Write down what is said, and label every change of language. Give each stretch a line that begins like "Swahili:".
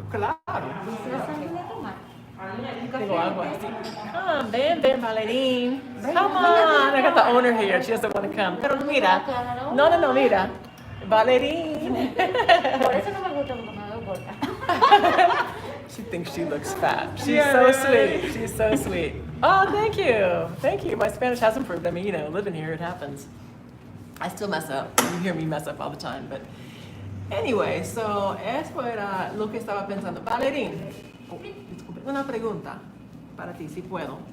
Spanish: claro. ¿Se Digo algo así. Ven,
English: Valerín. Come on. I got the owner here. She doesn't want to come.
Spanish: Pero mira. No, mira. Valerín. Por eso no me gusta cuando me veo gorda.
English: She thinks she looks fat. She's so sweet. She's so sweet. Oh, thank you. My Spanish has improved. I mean, living here, it happens. I still mess up. You hear me mess up all the time. But anyway, so
Spanish: eso era lo que estaba pensando. Valerín, disculpe, una pregunta para ti, si puedo.